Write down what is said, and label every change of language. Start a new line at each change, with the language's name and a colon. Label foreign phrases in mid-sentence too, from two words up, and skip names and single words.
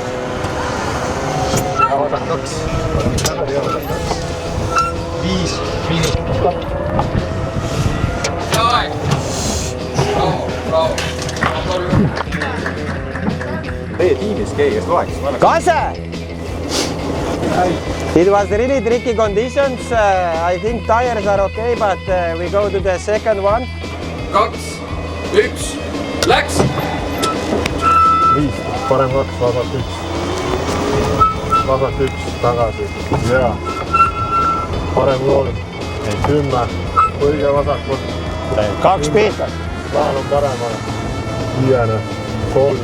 Estonian: Ja vasak 2. Parem 1 tagasi ja vasak 2. 5, miinus, stopp. Aeg! Bravo! Teie tiimis keegi, kes loeks? Kase!
English: It was really tricky conditions. I think tires are okay, but we go to the second one.
Estonian: 2, 1, läks! 5, parem 2, vasak 1. Vasak 1, tagasi. Ja. Parem 3. 10, õige vasakult. 2 pihta. Palun paremale. 5, 3.